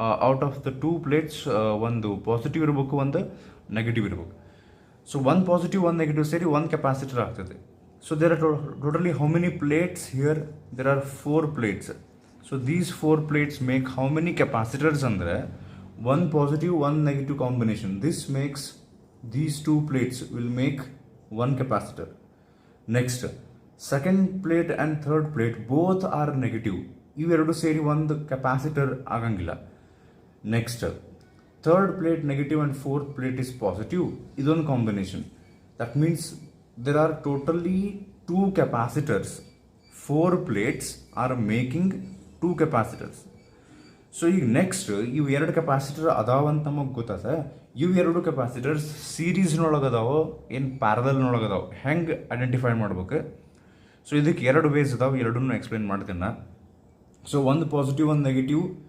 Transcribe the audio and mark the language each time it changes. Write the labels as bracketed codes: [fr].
[kn] Out of the 2 plates ಒಂದು positive ಇರಬೇಕು, ಒಂದು ನೆಗೆಟಿವ್ ಇರಬೇಕು. [en] so [kn] ಒಂದು ಪಾಸಿಟಿವ್ ಒಂದು ನೆಗೆಟಿವ್ ಸೇರಿ ಒಂದು ಕೆಪಾಸಿಟರ್ ಆಗ್ತದೆ. [en] So there are totally how many plates here? There are 4 plates. So these 4 plates make how many capacitors ಅಂದರೆ 1 positive 1 negative combination. This makes these 2 plates will make 1 capacitor. Next, second plate and third plate both are negative. [kn] ಇವೆರಡು ಸೇರಿ ಒಂದು capacitor ಆಗಂಗಿಲ್ಲ. [en] Next third plate negative and fourth plate is positive. ಇದೊಂದು combination. That means there are totally 2 capacitors. 4 plates are making 2 capacitors. [kn] So ಈಗ next ಇವು 2 capacitor ಅದಾವಂತ ನಮಗೆ ಗೊತ್ತಾದ. ಇವು 2 ಕೆಪಾಸಿಟರ್ಸ್ ಸೀರೀಸ್ನೊಳಗೆ ಅದಾವೋ ಏನು ಪ್ಯಾರಲಲ್ನೊಳಗೆ ಅದಾವೆ ಹೆಂಗೆ ಐಡೆಂಟಿಫೈ ಮಾಡ್ಬೇಕು? ಸೊ ಇದಕ್ಕೆ 2 ವೇಸ್ ಅದಾವೆ, ಎರಡನ್ನೂ ಎಕ್ಸ್ಪ್ಲೇನ್ ಮಾಡ್ತೀನಿ ನಾನು. ಸೊ ಒಂದು ಪಾಸಿಟಿವ್ ಒಂದು ನೆಗೆಟಿವ್.